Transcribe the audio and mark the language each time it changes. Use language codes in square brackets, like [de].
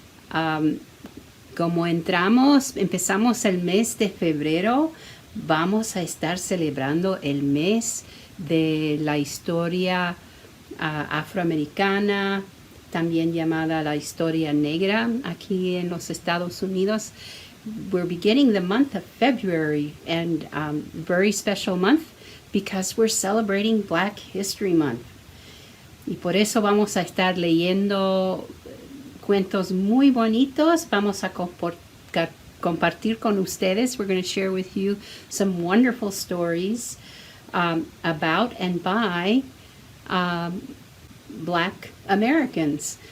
[es] Como empezamos el mes de febrero, vamos a estar celebrando el mes de la historia afroamericana, también llamada la historia negra aquí en los Estados Unidos. [en] We're beginning the month of February, and very special month because we're celebrating Black History Month. [es] Y por eso vamos a estar leyendo cuentos muy bonitos. Vamos a compartir con ustedes. [en] We're going to share with you some wonderful stories about and by Black Americans.